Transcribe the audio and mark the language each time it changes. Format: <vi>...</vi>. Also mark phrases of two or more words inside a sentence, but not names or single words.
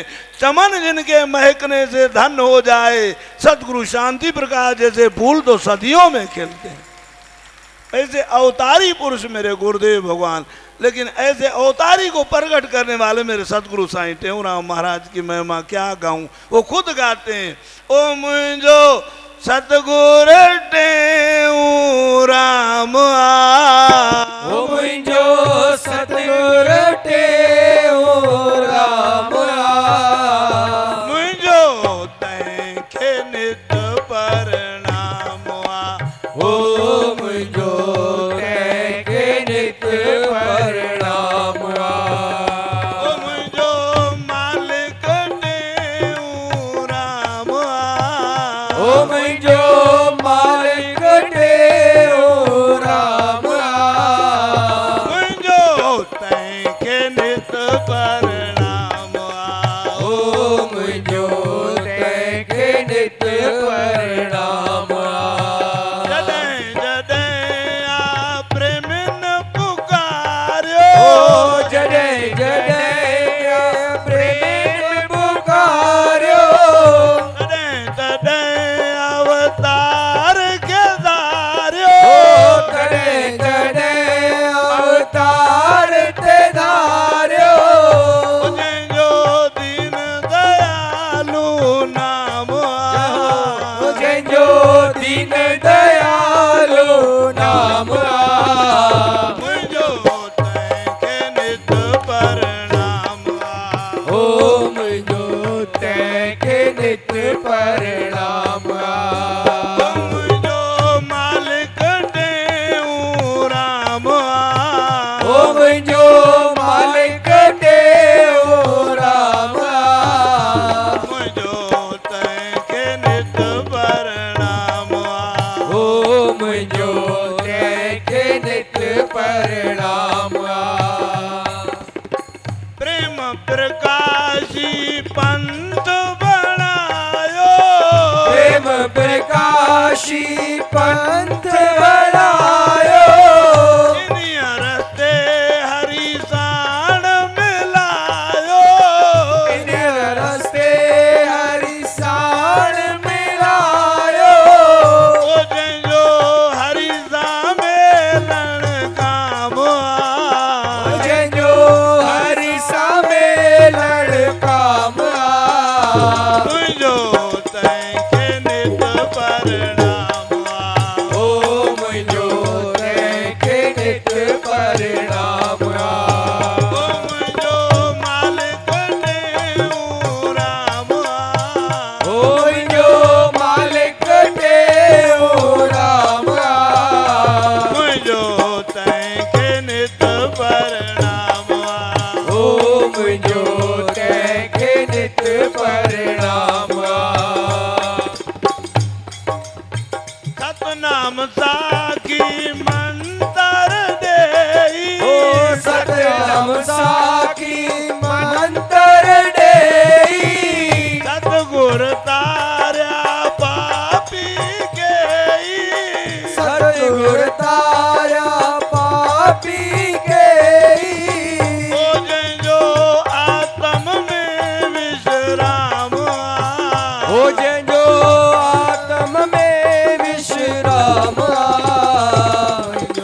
<hi>चमन जिनके महकने से धन हो जाए, सदगुरु शांति प्रकाश जैसे फूल तो सदियों में खिलते हैं। ऐसे अवतारी पुरुष मेरे गुरुदेव भगवान, लेकिन ऐसे अवतारी को प्रकट करने वाले मेरे सदगुरु साईं टेऊराम महाराज की महिमा क्या गाऊं। वो खुद गाते हैं,</hi> <sd>ओ मुझो सतगुरु टेऊराम ओ मुझो सतगुरु टेऊराम मुझो तैंखे नित प्रणाम ओ मुझो तैंखे नित प्रणाम ओ मुझो मालिक टेऊराम ओ मुझो मालिक टेऊराम मुझो तैंखे नित प्रणाम ओ मुझो तैंखे नित प्रणाम जॾहिं जॾहिं आ प्रेमिन पुकारियो, ओ जॾहिं जॾहिं प्रेम पुकारियो, तॾहिं तॾहिं अवतार खे धारियो। ओ तॾहिं तॾहिं अवतार ते धारियो, जंहिंजो दीन दयालु नाम जंहिंजो दीन दयालु नाम मुंहिंजो तंहिंखे नित प्रणाम ओ मुझो तैंखे नित प्रणाम मुंहिंजो मालिक टेऊराम ओ मुझो मालिक टेऊराम मुंहिंजो तंहिंखे नित प्रणाम ओ मुझो तैंखे नित प्रणाम प्रेम प्रकाशी पंथ बणायो, प्रेम प्रकाशी पंथ बनायो, इन्हीं रस्ते हरि साण मिलायो। इन रस्ते हरि साण मिलायो, ओ जंहिंजो हरि सां मेलण काम जंहिंजो हरि सां मेलण काम मुंहिंजो तंहिंखे नित प्रणाम ओ मुझो तैंखे नित प्रणाम ओ मुंहिंजो मालिक टेऊराम ओ मुझो मालिक टेऊराम मुंहिंजो तंहिंखे नित प्रणाम ओ मुझो तैंखे नित प्रणाम सतनाम साखी मंतर देई, ओ सतनाम साखी मंतर देई, सतगुर तारिया पापी गेई। सतगुर तारा पापी गेई, ओ जंहिंजो आत्म में विश्राम ओ जंहिंजो आत्म में विश्राम</sd>